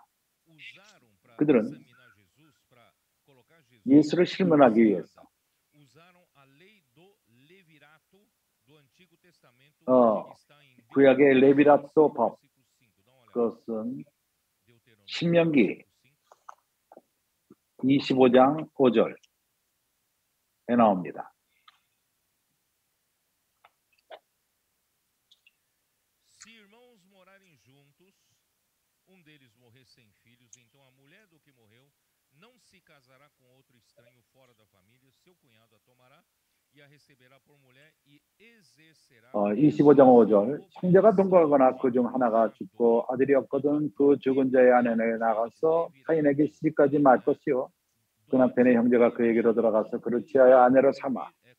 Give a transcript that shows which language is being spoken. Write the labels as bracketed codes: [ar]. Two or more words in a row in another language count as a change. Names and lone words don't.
[ko] 그들은 예수를 실문하기 위해서 구약의 레비라토 법, 그것은 신명기 25장 5절에 나옵니다. [pt] não se casará com outro estranho fora da família, seu cunhado a tomará e a receberá por mulher e exercerá. [ko] 25장 5절 형제가 동거하거나 그 중 하나가 죽고 아들이 없거든 그 죽은 자의 아내는 나가서 타인에게 시집가지 말 것이요 그 남편의 형제가 그에게로 들어가서 그를 취하여 아내로 삼아.